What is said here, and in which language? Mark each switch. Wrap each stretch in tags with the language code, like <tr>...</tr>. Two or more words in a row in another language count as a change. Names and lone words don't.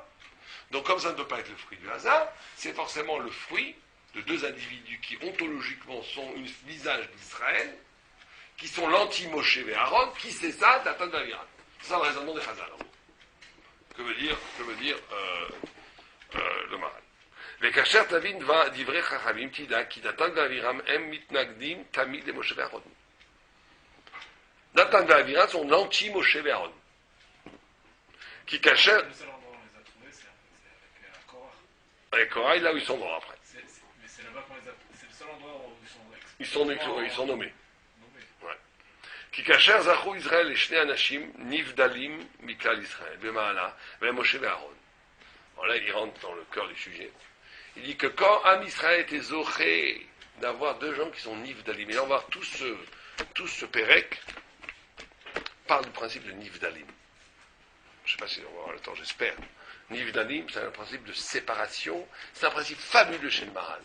<fr>Donc comme ça ne peut pas être le fruit du hasard, c'est forcément le fruit de deux individus qui ontologiquement sont un visage d'Israël, qui sont l'anti-Moshe et Aaron, qui c'est ça, Natan Daviram. C'est ça le raisonnement des Chazal. Que veut dire le Maral.</fr> <he>וכאשר תבין דברי חכמים תדע כי נתן ואבירם הם מתנגדים תמיד למשה ואהרון.</he> <fr>נתן ואבירם sont l'anti-Moshe et Aaron. Qui כאשר... Le seul endroit où on les a trouvés, c'est avec Korah. Avec Korah, là où ils sont morts après. Mais c'est là-bas qu'on les a... C'est le seul endroit où ils sont nommés. Ouais.</fr> <he>כי כאשר זכו ישראל לשני אנשים נבדלים מכלל ישראל במעלה, והם משה ואהרון.</he> <fr>Voilà, il rentre dans le cœur du sujet. Il dit que quand Am Israël était zoché d'avoir deux gens qui sont nivdalim, et on va voir tout ce pérec parle du principe de nivdalim. Je ne sais pas si on va avoir le temps, j'espère. Nivdalim, c'est un principe de séparation, c'est un principe fabuleux chez le Maral.</fr>